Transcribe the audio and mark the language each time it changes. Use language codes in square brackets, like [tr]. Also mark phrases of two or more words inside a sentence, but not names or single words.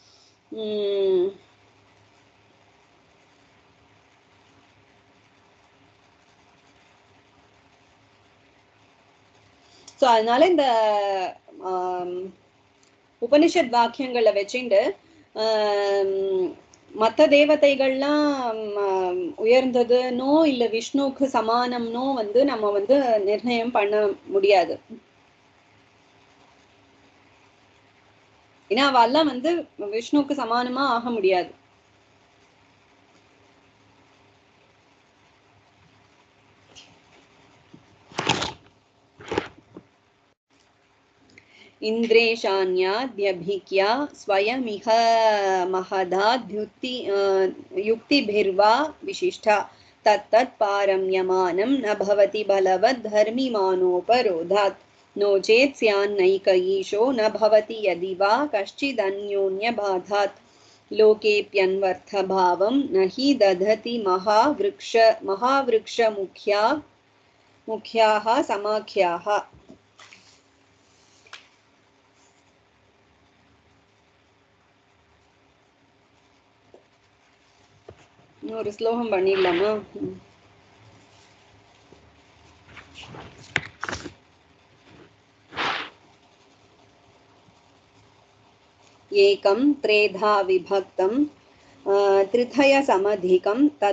[ta] சோ அதனால இந்த உபனிஷத் வாக்கியங்களை வச்சுண்டு மற்ற தேவதைகள்லாம் உயர்ந்ததுன்னோ இல்ல விஷ்ணுவுக்கு சமானம்னோ வந்து நம்ம வந்து நிர்ணயம் பண்ண முடியாது. ஏன்னா அவெல்லாம் வந்து விஷ்ணுவுக்கு சமானமா ஆக முடியாது. [sa] इन्द्रेशान्याद्यभिज्ञा स्वयमिह महदाद्युक्ति युक्तिभिर्वा विशिष्टा तत्तत् पारम्यमानं न भवति बलवद्धर्मिमानोपरोधात्. नो चेत् स्यान्नैक ईशो न भवति यदि वा कश्चिदन्योन्यबाधात्. लोकेऽप्यन्वर्थभावं न हि दधति महावृक्षमुख्याः समाख्याः. [ta] ஒரு ஸ்லோகம் பண்ணிடலாமா? [sa] एकं त्रेधा विभक्तं त्रितय समधिकम्